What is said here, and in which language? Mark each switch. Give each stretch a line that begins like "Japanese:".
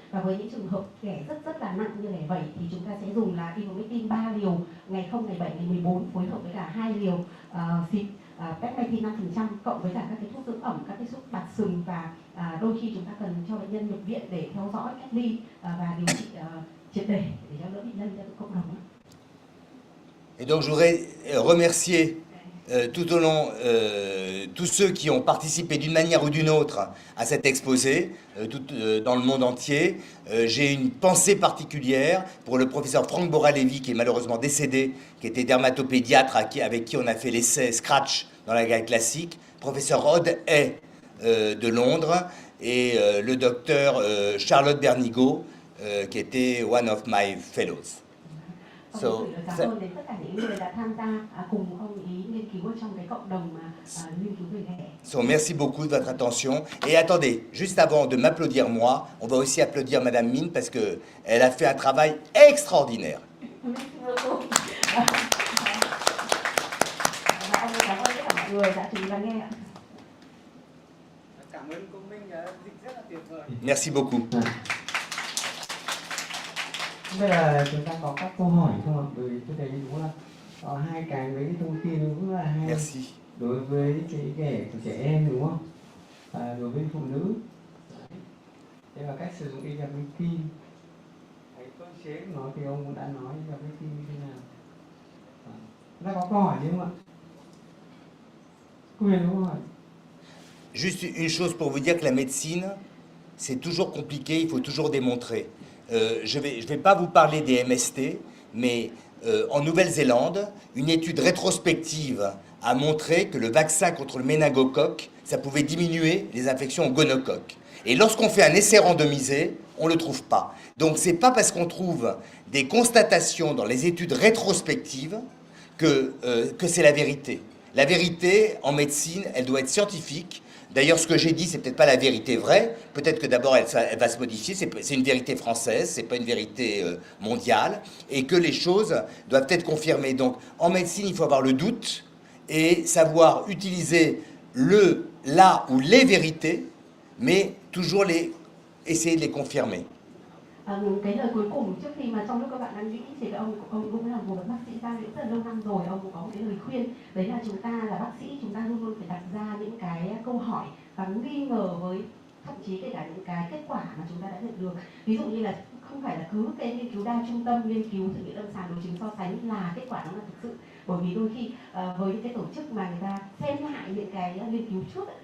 Vietnamese: Và với những trường hợp ghẻ rất là nặng như ghẻ vẩy thì chúng ta sẽ dùng là ivermectin 3 liều ngày 0, ngày 7, ngày 14 phối hợp với cả 2 liều xịt permethrin 5% cộng với cả các cái thuốc dưỡng ẩm, các cái thuốc bạt sừng, và đôi khi chúng ta cần cho bệnh nhân nhập viện để theo dõi, cách ly và điều trị triệt để cho đỡ bị lây ra cộng đồng.
French: Et donc je voudrais remercier tout au long tous ceux qui ont participé d'une manière ou d'une autre à cet exposé dans le monde entier. J'ai une pensée particulière pour le professeur Franck Boralevi, qui est malheureusement décédé, qui était dermatopédiatre avec qui on a fait l'essai Scratch dans la gamme classique, professeur Rod Hay de Londres, et le docteur Charlotte Bernigo, qui était
English: one of my fellows. So,
Vietnamese: cảm ơn đến tất cả những người đã tham gia cùng ông ý nghiên cứu ở trong cái cộng đồng nghiên cứu về ghẻ.
French: So, merci beaucoup de votre attention. Et attendez, juste avant de m'applaudir moi, on va aussi applaudir Madame Min parce que elle a fait un travail extraordinaire.
Vietnamese: Cảm ơn tất cả mọi người đã chú ý lắng nghe. Cảm ơn cô Minh đã dịch rất là tuyệt vời.
French: Merci beaucoup.
Vietnamese: Bây giờ chúng ta có các câu hỏi không ạ? Bởi vì tôi thấy đúng là có hai cái với cái thông tin cũng rất là hay.
French: Merci.
Vietnamese: Đối với cái ghẻ của trẻ em đúng không? Và đối với phụ nữ. Đây là cách sử dụng ivermectin. Cái cơ chế của nó thì ông cũng đã nói ivermectin như thế nào. Chúng ta có câu hỏi gì không ạ? Quyền đúng không ạ?
French: Juste une chose pour vous dire que la médecine, c'est toujours compliqué, il faut toujours démontrer. Je vais pas vous parler des MST, mais en Nouvelle-Zélande, une étude rétrospective a montré que le vaccin contre le méningocoque, ça pouvait diminuer les infections au gonocoque. Et lorsqu'on fait un essai randomisé, on ne le trouve pas. Donc c'est pas parce qu'on trouve des constatations dans les études rétrospectives que c'est la vérité. La vérité en médecine, elle doit être scientifique. D'ailleurs, ce que j'ai dit, c'est peut-être pas la vérité vraie. Peut-être que d'abord, elle va se modifier. C'est une vérité française, c'est pas une vérité mondiale. Et que les choses doivent être confirmées. Donc, en médecine, il faut avoir le doute et savoir utiliser la ou les vérités, mais toujours essayer de les confirmer.
Vietnamese: Cái lời cuối cùng trước khi mà trong lúc các bạn đang nghĩ thì ông cũng là một bác sĩ da liễu rất là lâu năm rồi, ông cũng có một cái lời khuyên, đấy là chúng ta là bác sĩ, chúng ta luôn luôn phải đặt ra những cái câu hỏi và nghi ngờ với thậm chí kể cả những cái kết quả mà chúng ta đã nhận được. Ví dụ như là không phải là cứ cái nghiên cứu đa trung tâm, nghiên cứu thử nghiệm lâm sàng đối chứng so sánh là kết quả nó là thực sự, bởi vì đôi khi với những cái tổ chức mà người ta xem lại những cái nghiên cứu trước